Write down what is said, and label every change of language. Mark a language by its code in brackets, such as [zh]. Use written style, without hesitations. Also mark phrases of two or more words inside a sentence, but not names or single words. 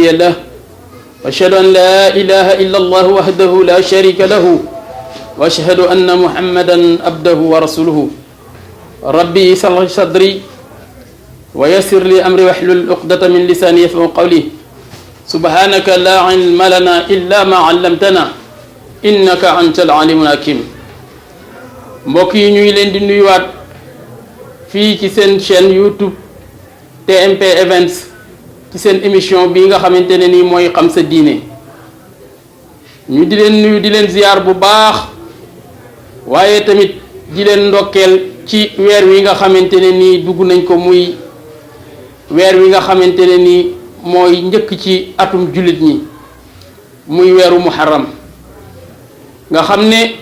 [ar] له وأشهد أن لا إله إلا الله وحده لا شريك له وأشهد أن محمدا عبده ورسوله ربي اشرح لي صدري ويسر لي أمري واحلل عقدة من لساني يفقهوا قولي سبحانك لا علم لنا إلا ما علمتنا إنك أنت العليم الحكيم [wo] mbokk yi ñuy leen di nuyuwaat fii ci seen chaîne YouTube TMP Events ci seen émission bi nga xamante ne nii mooy xam sa diine ñu di leen nuyu di leen ziyaar bu baax waaye tamit di leen ndokkeel ci weer wi nga xamante ne nii dugg nañ ko muy weer wi nga xamante ne nii mooy njëkk ci atum jullit ñi muy weeru muharram nga xam ne